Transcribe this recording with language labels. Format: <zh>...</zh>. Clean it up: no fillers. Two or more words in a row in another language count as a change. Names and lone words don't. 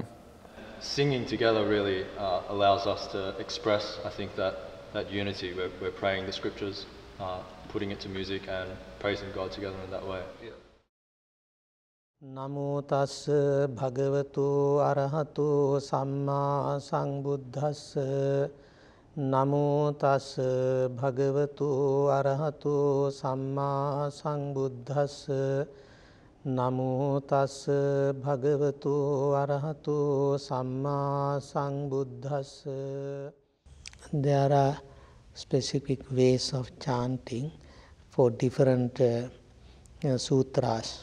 <en>Singing together really allows us to express, I think, that unity. We're praying the scriptures, putting it to music and praising God together in that way.</en> <pi>නමෝ තස්ස භගවතු අරහතු සම්මා සංබුද්දස්ස නමෝ තස්ස භගවතු අරහතු සම්මා සංබුද්දස්ස නමෝ තස්ස භගවතු අරහතු සම්මා සංබුද්දස්ස.</pi> <en>There are specific ways of chanting for different sutras.</en>